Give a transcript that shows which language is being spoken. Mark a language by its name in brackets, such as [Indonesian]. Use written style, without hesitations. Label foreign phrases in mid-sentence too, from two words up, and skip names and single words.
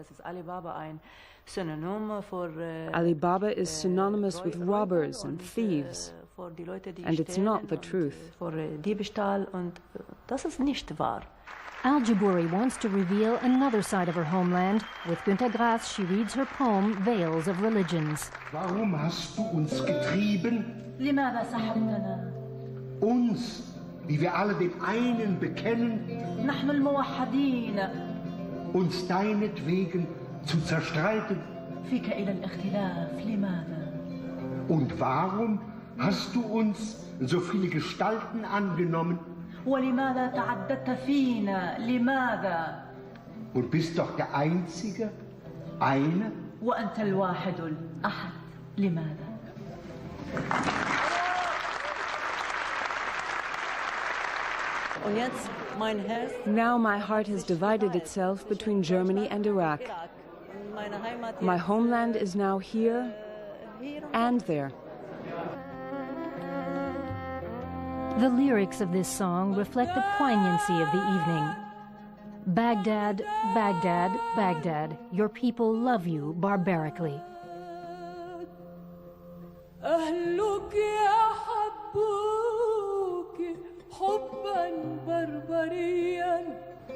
[English] Ali Baba is synonymous with robbers and thieves, and it's not the truth. Al Jubouri wants to reveal another side of her homeland. With Günter Grass, she reads her poem, Veils of Religions. [German] Warum hast du uns getrieben? [Arabic] لماذا سحبتنا؟ [German] Uns, wie wir alle den einen bekennen, [Arabic] نحن الموحدين. [German] Uns deinetwegen zu zerstreiten. [Arabic] فيك إلى الاختلاف، لماذا؟ [German] Und warum hast du uns so viele Gestalten angenommen? [Arabic] ولماذا تعددت فينا؟ لماذا؟ [German] Und bist doch der Einzige, eine? [Arabic] وأنت الواحد الأحد، لماذا؟ [English] Now my heart has divided itself between Germany and Iraq. My homeland is now here and there. The lyrics of this song reflect the poignancy of the evening. Baghdad, Baghdad, Baghdad, your people love you barbarically. [Arabic] أهلك يحبوك حبا بربريا